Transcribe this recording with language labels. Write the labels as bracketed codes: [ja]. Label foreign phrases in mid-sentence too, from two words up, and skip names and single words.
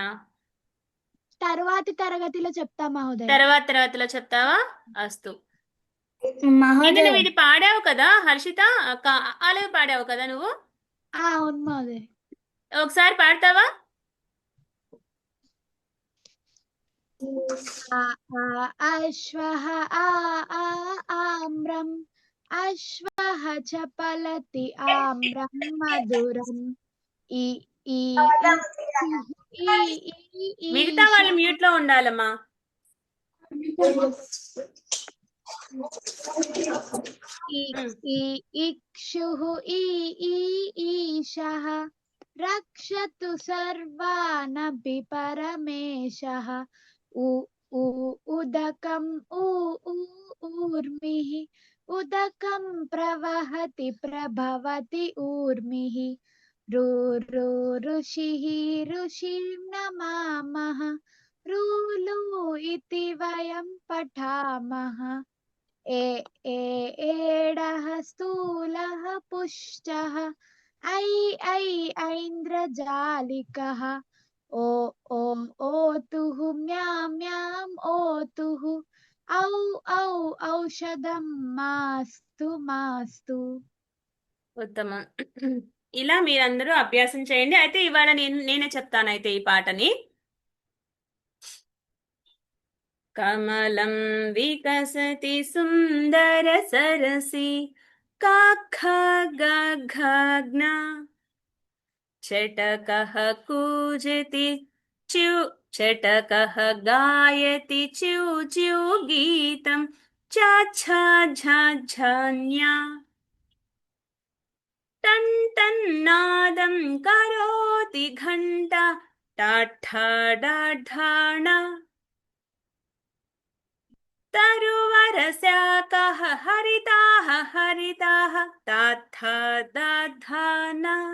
[te] తర్వాతి తరగతిలో చెప్తా మహోదయ. తర్వాతిలో చెప్తావా? అస్తు. నువ్వు ఇది పాడావు కదా హర్షిత, అలాగే పాడావు కదా నువ్వు? అవును మహోదయ. ఒకసారి పాడతావా? [sa] आ आ अश्वः आ आ आम्रम् अश्वः चपलति आम्रं मधुरम् ఈ ఈ ఈ [te] మిగతా వాళ్ళు [sa] ఈశः [te] మ్యూట్ లో ఉండాలమ్మా. ఈ ఉమ్. [sa] ఈ ఇక్షుः ఈ ఈశः రక్షతు సర్వానపి పరమేశः ఉ ఉ ఉదకం ఊ ఊ ఊర్మిః ఉదకం ప్రవహతి ప్రభవతి ఊర్మిః రు రు ఋషిः ఋషిం నమామः ऋलु इति वयं पठामः ए ए एडः स्थूलः पुष्टः ऐ ऐ ऐन्द्रजालिकः ओ ओ ओतुः म्यां म्यां ओतुः औ औ औषधं मास्तु मास्तु [te] ఉత్తమం. ఇలా మీరందరూ అభ్యాసం చేయండి. అయితే ఇవాళ నేనే చెప్తాను అయితే ఈ పాటని. [sa] కమలం వికసతి సుందర సరసి కాఖగఘగ్న చటకః కూజతి च्यू चटकः गायति च्यू च्यू गीतं झाझाझाझान्या टन् टन्नादं करोति घण्टा टाठाडाढाणा तरुवरस्याकाः हरिताः हरिताः ताथा दाधाना